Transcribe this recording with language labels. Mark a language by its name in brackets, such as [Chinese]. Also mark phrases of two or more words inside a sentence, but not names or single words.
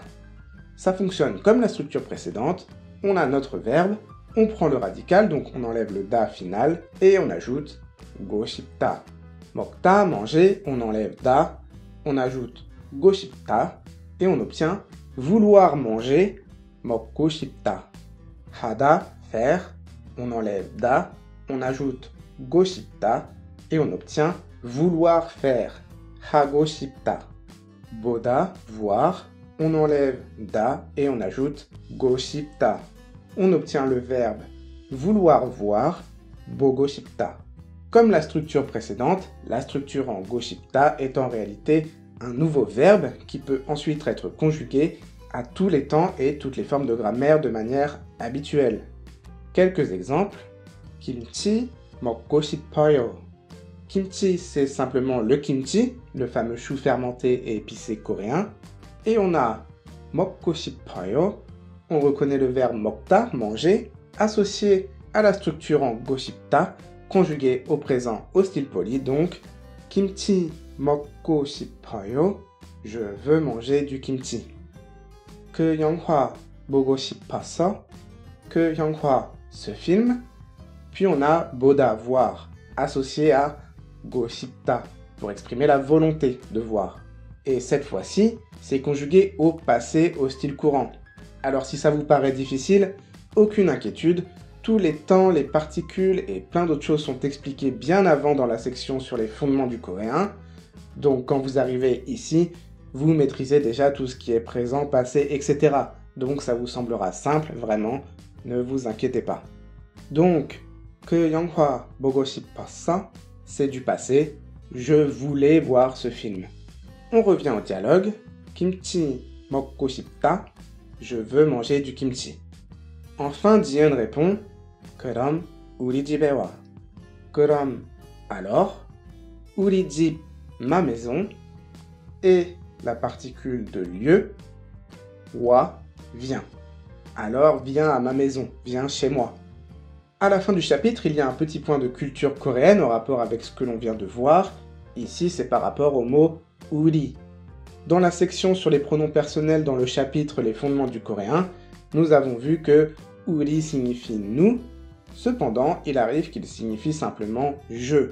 [French] Ça fonctionne comme la structure précédente. On a notre verbe, on prend le radical, donc on enlève le da final et on ajoute [Korean] 고 싶다. [French] 먹다, manger, on enlève da, on ajoute [Korean] 고 싶다 [French] et on obtient vouloir manger, [Korean] 먹고 싶다. 하다, [French] faire, on enlève da, on ajoute [Korean] 고 싶다 [French] et on obtient vouloir faire, [Korean] 하고 싶다. 보다, [French] voir, on enlève da et on ajoute [Korean] 고 싶다. [French] On obtient le verbe vouloir voir, [Korean] 보고 싶다. [French] Comme la structure précédente, la structure en [Korean] 고 싶다 [French] est en réalité un nouveau verbe qui peut ensuite être conjugué à tous les temps et toutes les formes de grammaire de manière habituelle. Quelques exemples. [Korean] 김치 먹고 싶어요. [French] Kimchi, c'est simplement le kimchi, le fameux chou fermenté et épicé coréen. Et on a [Korean] 먹고 싶어요. [French] On reconnaît le verbe 먹다, manger, associé à la structure en [Korean] 고 싶다, [French] conjugué au présent au style poli, donc [Korean] 김치 먹고 싶어요. [French] Je veux manger du kimchi. [Korean] 그 영화 보고 싶었어. 그 영화, [French] ce film. Puis on a 보다, voir, associé à [Korean] 고 싶다, [French] pour exprimer la volonté de voir. Et cette fois-ci, c'est conjugué au passé au style courant. Alors si ça vous paraît difficile, aucune inquiétude, tous les temps, les particules et plein d'autres choses sont expliqués bien avant dans la section sur les fondements du coréen. Donc quand vous arrivez ici, vous maîtrisez déjà tout ce qui est présent, passé, etc. Donc ça vous semblera simple, vraiment, ne vous inquiétez pas. Donc, [Korean] 그 영화 보고 싶었어, [French] c'est du passé, je voulais voir ce film. On revient au dialogue, [Korean] 김치 먹고 싶다, [French] je veux manger du kimchi. Enfin, Jiyeon répond, [Korean] 그럼 우리 집에 와. [French] 그럼, alors, [Korean] 우리 집, [French] ma maison, et la particule de lieu, wa, viens. Alors, viens à ma maison, viens chez moi. À la fin du chapitre, il y a un petit point de culture coréenne en rapport avec ce que l'on vient de voir. Ici, c'est par rapport au mot uri. Dans la section sur les pronoms personnels dans le chapitre Les fondements du coréen, nous avons vu que uri signifie nous, cependant, il arrive qu'il signifie simplement je.